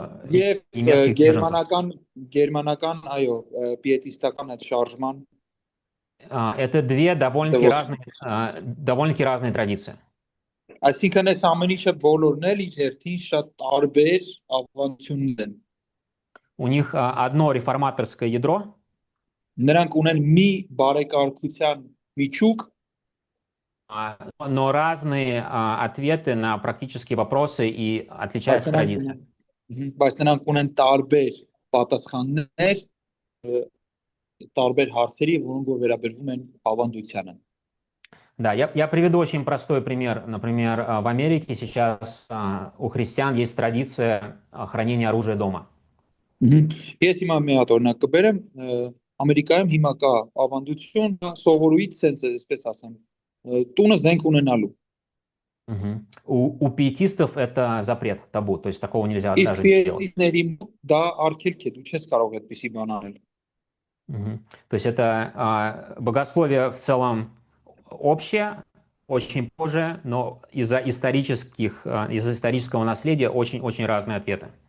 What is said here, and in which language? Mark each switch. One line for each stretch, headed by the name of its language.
Armenian: Եվ գերմանական, այո, պիետիստական այդ շարժման
Russian: Это две довольно-таки разные традиции.
Armenian: Այսինքն այս ամեն ինչը բոլորն էլ իր հերթին շատ տարբեր ավանդություններ են։
Russian: У них одно реформаторское ядро,
Armenian: Նրանք ունեն մի բարեկարգության միջուկ,
Russian: но разные ответы на практические вопросы и
Armenian: բայց
Russian: отличаются
Armenian: նրանք
Russian: границы.
Armenian: բայց նրանք ունեն տարբեր պատասխաններ տարբեր հարցերի, որոնք որ վերաբերվում են ավանդությանը։
Russian: Да, я приведу очень простой пример. Например, в Америке сейчас у христиан есть традиция хранения оружия дома.
Armenian: Ես հիմա մի հատ օրինակ կբերեմ, Ամերիկայում հիմա կա ավանդություն, սովորույթ sense, այսպես ասեմ, տունը զենք ունենալու։
Russian: Мгм. У пиетистов это запрет, табу, то есть такого нельзя
Armenian: Իսկ
Russian: даже делать.
Armenian: պիետիստների մոտ դա արգելք է, դու չես կարող այդպիսի բան անել։
Russian: Мгм. То есть это богословие в целом общее, очень похожее, но из-за исторического наследия очень разные ответы.